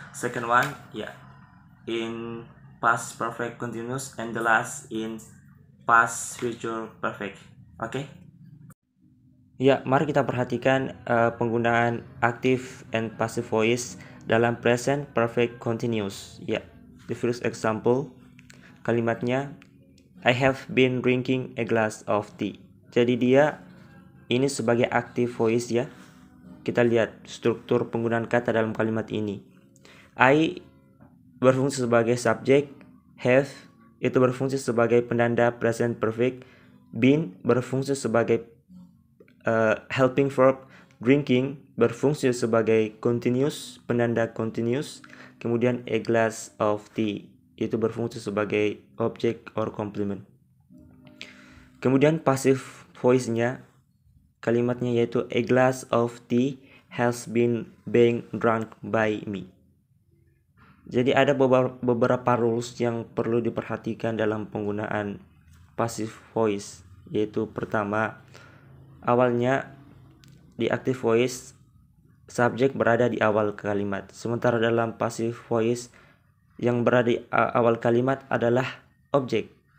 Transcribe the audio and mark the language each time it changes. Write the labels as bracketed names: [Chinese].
[English] Second one, ya, in past perfect continuous, and the last in past future perfect. Oke. [Indonesian] Ya, mari kita perhatikan penggunaan active and passive voice dalam present perfect continuous. [English] Ya, the first example, [Indonesian] kalimatnya [English] I have been drinking a glass of tea. [Indonesian] Jadi dia ini sebagai active voice ya. Kita lihat struktur penggunaan kata dalam kalimat ini. I berfungsi sebagai subjek, have itu berfungsi sebagai penanda present perfect, been berfungsi sebagai helping verb, drinking berfungsi sebagai continuous, penanda continuous, kemudian a glass of tea itu berfungsi sebagai object or complement. Kemudian passive voice-nya, kalimatnya yaitu [English] a glass of tea has been being drunk by me. [Indonesian] Jadi ada beberapa rules yang perlu diperhatikan dalam penggunaan passive voice, yaitu pertama, awalnya di active voice subjek berada di awal kalimat, sementara dalam passive voice yang berada di awal kalimat adalah objek,